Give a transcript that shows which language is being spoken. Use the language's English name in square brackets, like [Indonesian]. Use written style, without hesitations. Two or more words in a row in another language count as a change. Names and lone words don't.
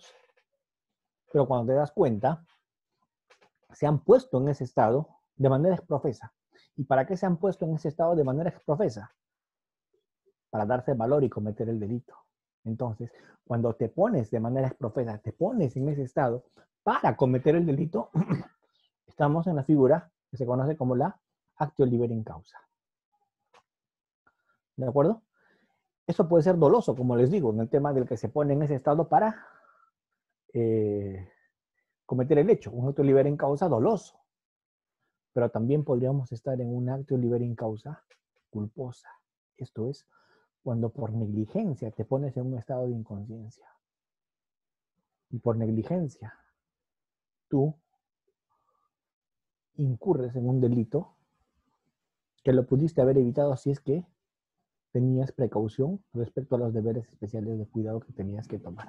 [Spanish] Pero cuando te das cuenta, se han puesto en ese estado de manera exprofesa. ¿Y para qué se han puesto en ese estado de manera exprofesa? Para darse valor y cometer el delito. Entonces, cuando te pones de manera exprofesa, te pones en ese estado para cometer el delito, estamos en la figura que se conoce como la [Latin] actio liberi in causa. [Spanish] ¿De acuerdo? Eso puede ser doloso, como les digo, en el tema del que se pone en ese estado para cometer el hecho, un [Latin] actio liberi in causa [Spanish] doloso. Pero también podríamos estar en un [Latin] actio liberi in causa [Spanish] culposa. Esto es, cuando por negligencia te pones en un estado de inconsciencia. Y por negligencia tú incurres en un delito que lo pudiste haber evitado si es que tenías precaución respecto a los deberes especiales de cuidado que tenías que tomar.